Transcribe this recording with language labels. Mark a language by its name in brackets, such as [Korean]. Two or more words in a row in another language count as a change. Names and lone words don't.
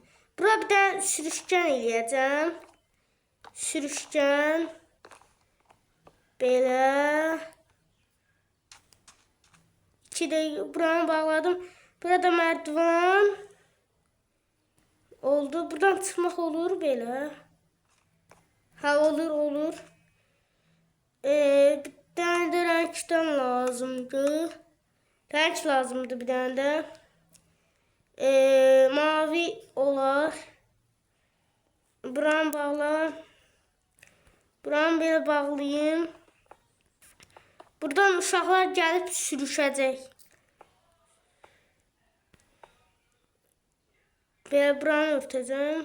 [Azerbaijani] Bura bir dənə sürüşkən eləyəcəm. Sürüşkən. Belə. İki də buranı bağladım. Burada mərdivan. Oldu. Buradan çıxmaq olur belə. Ha olur. [Turkish] Bir tane de renkten lazımdı. Renk lazımdı bir tane de. [Azerbaijani] Mavi olar. Buranı bağla. Buranı belə bağlayayım. Buradan uşaqlar gəlib sürüşəcək. Belə buranı örtəcəm.